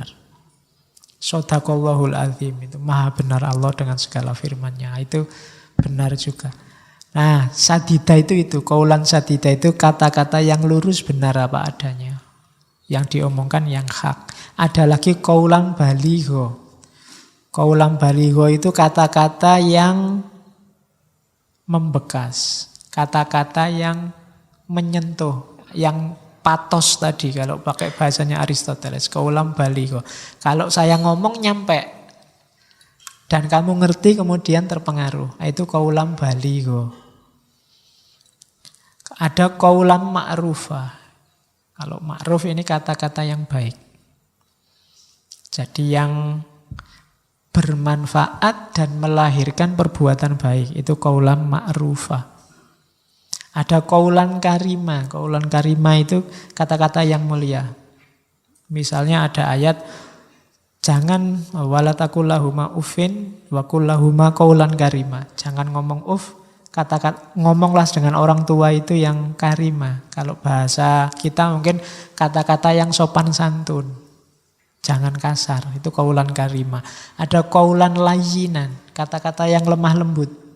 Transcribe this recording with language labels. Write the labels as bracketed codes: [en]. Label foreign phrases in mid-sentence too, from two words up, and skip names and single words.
[ar] صدق الله العظيم, itu maha benar Allah dengan segala firman-Nya. [id] Itu benar juga. Nah, sadida itu [ar] قولا سديدا [id] itu kata-kata yang lurus, benar apa adanya. Yang diomongkan yang hak. Ada lagi [ar] قولا بليغا. قولا بليغا [id] itu kata-kata yang membekas, kata-kata yang menyentuh, yang patos tadi kalau pakai bahasanya Aristoteles, [ar] قولا بليغا. [id] Kalau saya ngomong nyampe dan kamu ngerti kemudian terpengaruh, itu [ar] قولا بليغا. [id] Ada [ar] قولا معروفا. [id] Kalau ma'ruf ini kata-kata yang baik. Jadi yang bermanfaat dan melahirkan perbuatan baik, itu [ar] قولا معروفا. [id] Ada [ar] قولا كريما. قولا كريما [id] itu kata-kata yang mulia. Misalnya ada ayat, jangan [ar] ولا تقل لهما أف وقل لهما قولا كريما. [id] Jangan ngomong uf, ngomonglah dengan orang tua itu yang karima. Kalau bahasa kita mungkin kata-kata yang sopan santun. Jangan kasar, itu [ar] قولا كريما. [id] Ada [ar] قولا لينا, [id] kata-kata yang lemah lembut.